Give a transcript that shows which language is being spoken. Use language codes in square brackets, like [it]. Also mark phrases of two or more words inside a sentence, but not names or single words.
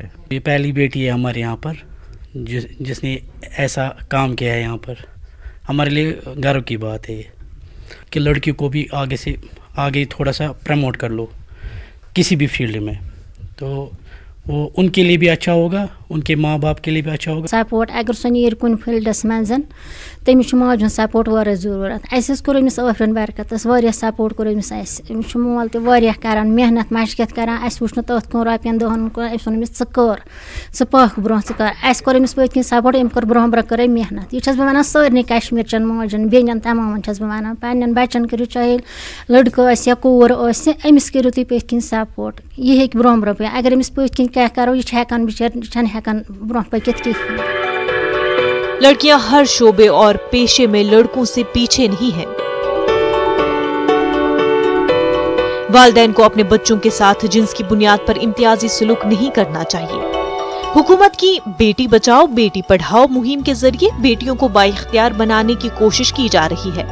[ur] یہ پہلی بیٹی ہے ہمارے یہاں پر جس نے ایسا کام کیا ہے یہاں پر، ہمارے لیے گرو کی بات ہے یہ کہ لڑکی کو بھی آگے سے آگے تھوڑا سا پروموٹ کر لو کسی بھی فیلڈ میں، تو وہ ان کے لیے بھی اچھا ہوگا، ان کے ماں باپ کے لیے بھی اچھا ہوگا۔ [ks] سپورٹ اگر سہ نیرِ کُنہِ فیلڈس منٛز تٔمِس چھُ ماجہِ ہُنٛد سپورٹ واریاہ ضروٗرت۔ اَسہِ حظ کوٚر أمِس آفرین برکتس واریاہ سپورٹ کوٚر أمِس اَسہِ، أمِس چھُ مول تہِ واریاہ کران محنت مشقت کران، اَسہِ وٕچھ نہٕ تٔتھۍ کُن رۄپین دہن کُن، أمِس ووٚن أمِس ژٕ کر، ژٕ پکھ برونٛہہ ژٕ کر۔ اَسہِ کوٚر أمِس پٔتۍ کِنۍ سپورٹ، أمۍ کوٚر برونٛہہ برونٛہہ کٔر أمۍ محنت۔ یہِ چھَس بہٕ وَنان سارنٕے کشمیٖرچٮ۪ن ماجٮ۪ن بیٚنٮ۪ن تمامن چھَس بہٕ وَنان، پننٮ۪ن بچن کٔرِو چاہے لڑکہٕ ٲسۍ یا کوٗر ٲسہِ، أمِس کٔرِو تُہۍ پٔتۍ کِنۍ سپورٹ، یہِ ہیٚکہِ برونٛہہ برونٛہہ پٔکِتھ۔ اگر أمِس پٔتۍ کِنۍ کیٚنٛہہ کرو، یہِ چھِ ہٮ۪کان بِچٲرۍ، یہِ چھَنہٕ ہٮ۪کان برونٛہہ پٔکِتھ کِہیٖنۍ۔ [ur] لڑکیاں ہر شعبے اور پیشے میں لڑکوں سے پیچھے نہیں ہیں۔ والدین کو اپنے بچوں کے ساتھ جنس کی بنیاد پر امتیازی سلوک نہیں کرنا چاہیے۔ حکومت کی بیٹی بچاؤ بیٹی پڑھاؤ مہم کے ذریعے بیٹیوں کو بااختیار بنانے کی کوشش کی جا رہی ہے۔